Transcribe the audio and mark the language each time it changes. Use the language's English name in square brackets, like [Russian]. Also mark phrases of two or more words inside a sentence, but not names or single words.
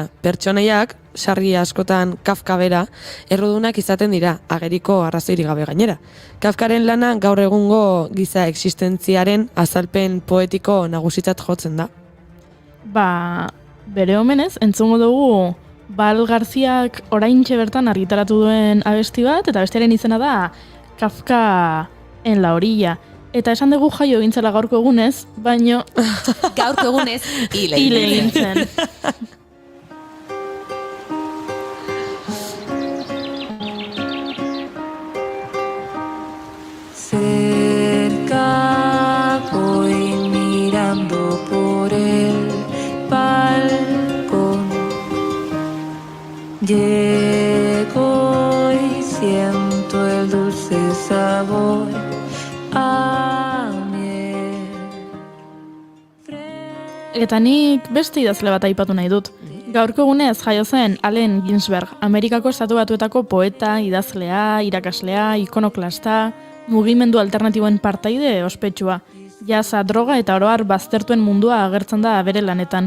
[Basque] Pertsonaiak, sarri askotan Kafka bera, errudunak izaten dira, ageriko arrazoirik gabe gainera. Kafkaren lana gaur egungo giza existentziaren azalpen poetiko nagusitzat jotzen da. Bere omenez, entzungo dugu Bal Garziak oraintxe bertan argitaratu duen abesti bat, eta bestearen izena da Kafka en la orilla. Eta esan dugu jaio gintzela gaurko egunez, baino... Gaurko egunez, hile gintzen. [Spanish] Cerca voy mirando por el balcón, llego y siento el dulce sabor a miel. [Basque] Eta nik beste idazle bat aipatu nahi dut. Gaurko egunez jaio zen Allen Ginsberg, Amerikako Estatu Batuetako poeta, idazlea, irakaslea, ikonoklasta, mugimendu alternatiboen partaide ospetsua. Jaza, droga eta oroar baztertuen mundua agertzen da bere lanetan.